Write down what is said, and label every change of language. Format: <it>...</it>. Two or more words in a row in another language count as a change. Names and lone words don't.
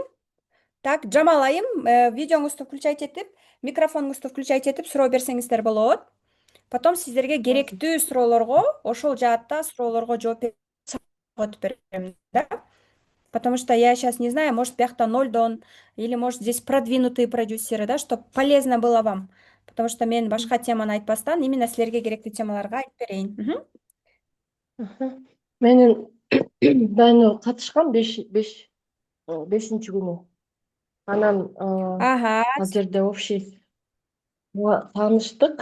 <ky>Так, Жамал айым, видеоңузду включать этип, микрофонуңузду включать этип суроо берсеңиздер болот. Потом сиздерге керектүү суроолорго ошол жаатта суроолорго жооп берем, да?</ky> <ru>Потому что я сейчас не знаю, может, биякта 0 или может здесь продвинутые продюсеры, да, чтобы полезно было вам. Потому что</ru> <ky>мен башка теманы айтпастан именно силерге керектүү темаларга айтып берейин. Мгм. менин дайноо катышкам 5-бешинчи күнү. Анан Ага. ал жерде общий тааныштык.</ky>